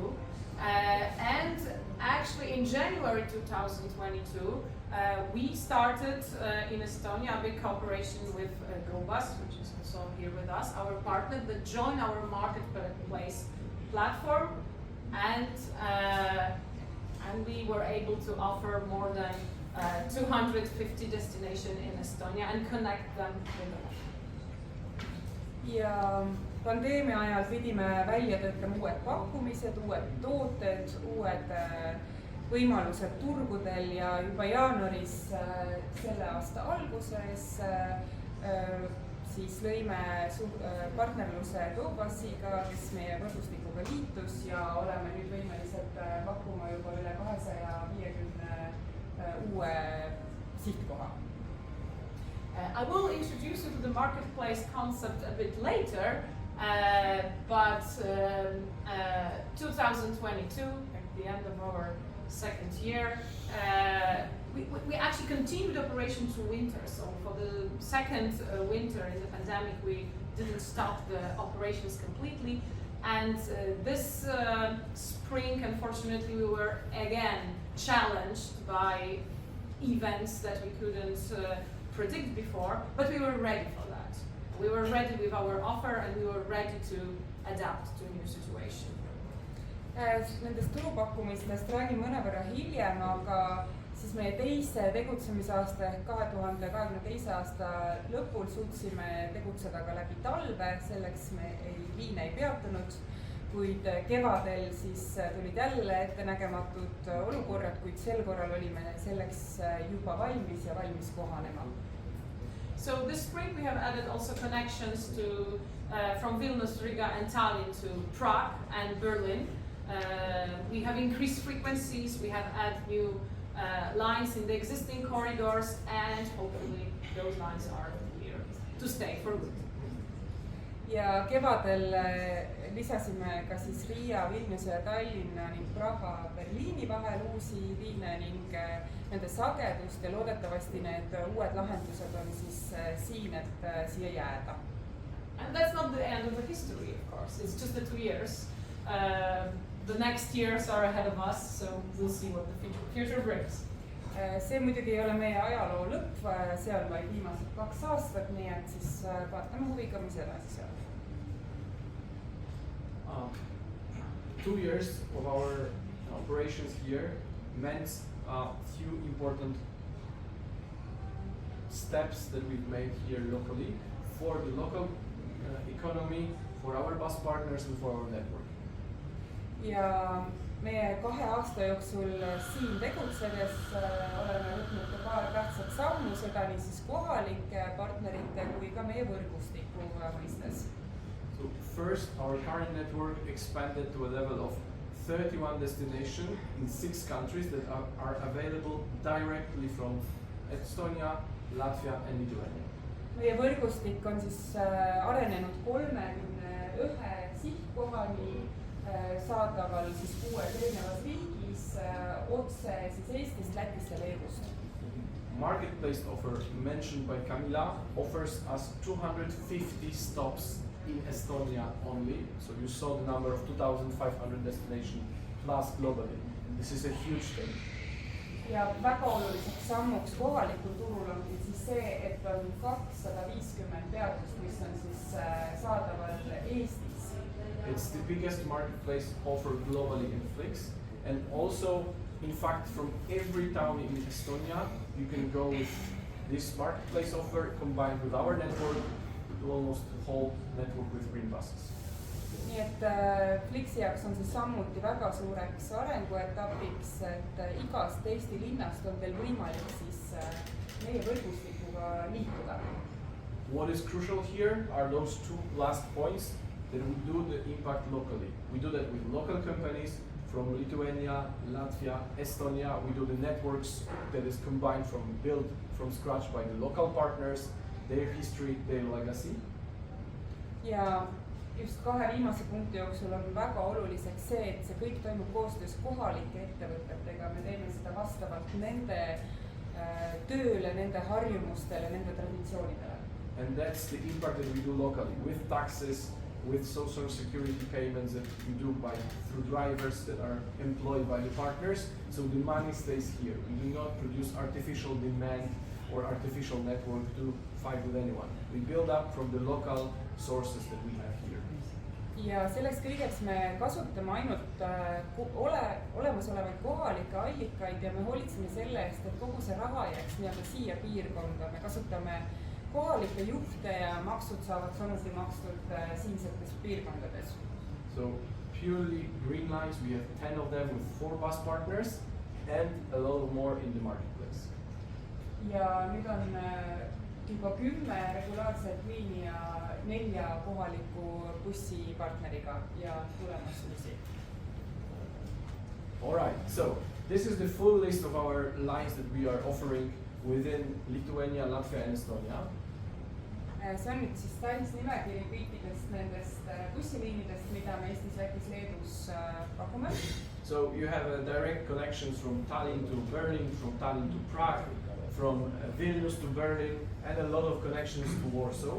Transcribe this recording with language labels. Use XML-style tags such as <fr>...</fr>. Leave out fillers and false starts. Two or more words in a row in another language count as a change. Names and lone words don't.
<en>And actually in January 2022, we started in Estonia a big cooperation with GoBus, which is also here with us, our partner, that joined our marketplace platform, and we were able to offer more than 250 destinations in Estonia and connect them with them.</en> <et>Ja pandeemia ajal pidime välja töötama uued pakkumised, uued tooted, uued võimalused turgudel ja juba jaanuaris selle aasta alguses siis lõime partnerluse GoBusiga, kes meie võrgustikuga liitus ja oleme nüüd võimelised pakkuma juba üle 250 uue sihtkoha.</et> <en>I will introduce you to the marketplace concept a bit later, but 2022, at the end of our second year, we actually continued operation through winter. So for the second winter in the pandemic, we didn't stop the operations completely. And this spring, unfortunately, we were again challenged by events that we couldn't predict before, but we were ready for that. We were ready with our offer and we were ready to adapt to a new situation.</en> <et>Nendest turupakkumistest räägin mõnevõrra hiljem, aga siis meie teise tegutsemisaasta ehk 2022. aasta lõpul suutsime tegutseda ka läbi talve, selleks me liine ei peatunud, kuid kevadel siis tulid jälle ettenägematud olukorrad, kuid sel korral olime selleks juba valmis ja valmis kohanema.</et> <en>So this spring we have added also connections to from Vilnius, Riga and Tallinn to Prague and Berlin. We have increased frequencies, we have added new lines in the existing corridors, and hopefully those lines are here to stay for good.</en> <et>Ja kevadel lisasime ka siis Riia, Vilniuse ja Tallinna ning Praha, Berliini vahel uusi liine ning nende sagedust ja loodetavasti need uued lahendused on siis siin, et siia jääda.</et> <en>And that's not the end of the history, of course. It's just the 2 years. The next years are ahead of us, so we'll see what the future brings.</en> <et>See muidugi ei ole meie ajaloo lõpp, see on vaid viimased 2 aastat, nii et siis vaatame huviga, mis edasi saab.</et> <en>2 years of our operations here meant a few important steps that we've made here locally for the local economy, for our bus partners and for our network.</en> <et>Ja meie 2 aasta jooksul siin tegutsedes oleme võtnud ka paar tähtsat sammu, seda nii siis kohalike partnerite kui ka meie võrgustiku mõistes.</et> <en>So first, our current network expanded to a level of 31 destinations in 6 countries that are available directly from Estonia, Latvia and Lithuania.</en> <et>Meie võrgustik on siis arenenud 31 sihtkohani, saadaval siis 6 erinevas riigis, otse siis Eestist, Lätist ja Leedust.</et> <en>Marketplace offer mentioned by Kamila offers us 250 stops in Estonia only. So you saw the number of 2,500 destinations plus globally. This is a huge thing.</en> <et>Ja väga oluliseks sammuks kohalikul turul on siis see, et on 250 peatust, mis on siis saadaval Eestis.</et> <en>It's the biggest marketplace offer globally in Flix, and also, in fact, from every town in Estonia, you can go with this marketplace offer combined with our network to almost the whole network with green buses.</en> <et>Nii et Flixi jaoks on siis samuti väga suureks arenguetapiks, et igast Eesti linnast on teil võimalik siis meie võrgustikuga liikuda.</et> <en>What is crucial here are those 2 last points that we do the impact locally. We do that with local companies from Lithuania, Latvia, Estonia. We do the networks that is combined built from scratch by the local partners, their history, their legacy.</en> <et>Ja just 2 viimase punkti jooksul on väga oluliseks see, et see kõik toimub koostöös kohalike ettevõtetega. Me teeme seda vastavalt nende tööle, nende harjumustele, nende traditsioonidele.</et> <en>And that's the impact that we do locally with taxes, with social security payments that you do through drivers that are employed by the partners. So the money stays here. We do not produce artificial demand or artificial network to fight with anyone. We build up from the local sources that we have here.</en> <et>Ja selleks kõigeks me kasutame ainult olemasolevaid kohalikke allikaid ja me hoolitseme selle eest, et kogu see raha jääks nii-öelda siia piirkonda. Me kasutame kohalikke juhte ja maksud saavad samuti makstud siinsetes piirkondades.</et> <en>So purely green lines, we have 10 of them with 4 bus partners and a lot more in the marketplace.</en> <et>Ja nüüd on juba 10 regulaarset liini ja 4 kohaliku bussipartneriga ja tulemas uusi.</et> <en>Alright, so this is the full list of our lines that we are offering within Lithuania, Latvia and Estonia.</en> <et>See on nüüd siis täis nimekiri kõikidest nendest bussiliinidest, mida me Eestis, Lätis, Leedus pakume.</et> <en>So you have direct connections from Tallinn to Berlin, from Tallinn to Prague, from Vilnius to Berlin and a lot of connections to Warsaw.</en>